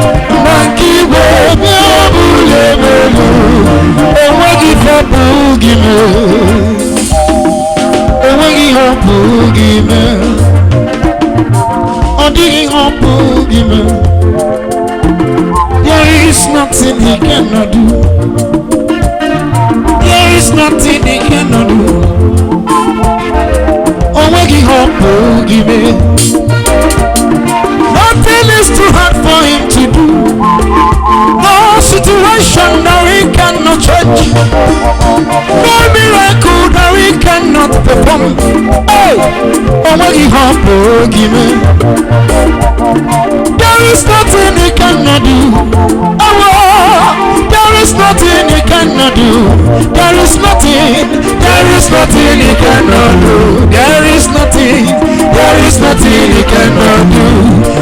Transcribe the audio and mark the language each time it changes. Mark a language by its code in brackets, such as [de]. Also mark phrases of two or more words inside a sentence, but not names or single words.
[ig] Mme ka igwe bịa, bulie mmiri. Enweghị ife bụ gị mee. O nweghị ihe ọ pụghị ime. Ọ dịghị ihe ọ pụghị ime. [en] There is nothing he cannot do. There is nothing he cannot do. [ig] O nweghị ihe ọ pụghị ime. [en] Nothing is too hard for him to do. No situation that he cannot change. No miracle that we cannot perform. Hey! [ig] O nweghị ihe ọ pụrụ gị mee. [en] There is nothing he cannot do. Oh, there is nothing he cannot do. There is nothing, there is nothing he cannot do. There is nothing, there is nothing he cannot do.